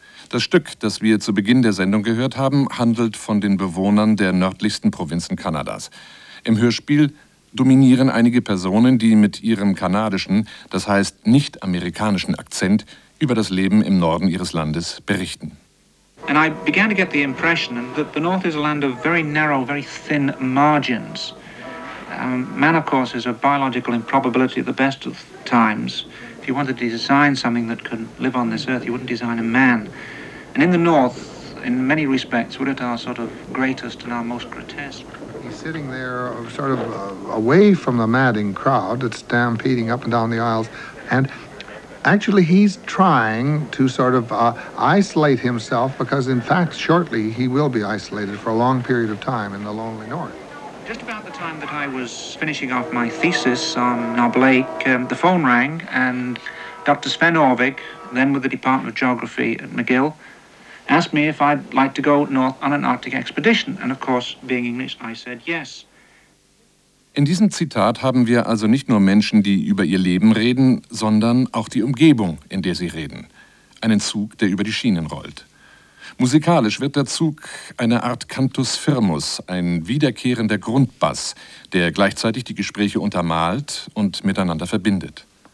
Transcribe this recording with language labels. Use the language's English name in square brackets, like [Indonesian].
[German] Das Stück, das wir zu Beginn der Sendung gehört haben, handelt von den Bewohnern der nördlichsten Provinzen Kanadas. Im Hörspiel dominieren einige Personen, die mit ihrem kanadischen, das heißt nicht-amerikanischen Akzent, über das Leben im Norden ihres Landes berichten. [English] And I began to get the impression that the North is a land of very narrow, very thin margins. Man, of course, is a biological improbability at the best of times. If you wanted to design something that could live on this earth, you wouldn't design a man. And in the North, in many respects, we're at our sort of greatest and our most grotesque. He's sitting there sort of away from the madding crowd that's stampeding up and down the aisles. And actually, he's trying to sort of isolate himself because, in fact, shortly he will be isolated for a long period of time in the lonely North. Just about the time that I was finishing off my thesis on Knob Lake, the phone rang, and Dr. Sven Orvik, then with the Department of Geography at McGill, asked me if I'd like to go north on an Arctic expedition. And of course, being English, I said yes. [German] In diesem Zitat haben wir also nicht nur Menschen, die über ihr Leben reden, sondern auch die Umgebung, in der sie reden. Einen Zug, der über die Schienen rollt. Musikalisch wird der Zug eine Art Cantus Firmus, ein wiederkehrender Grundbass, der gleichzeitig die Gespräche untermalt und miteinander verbindet.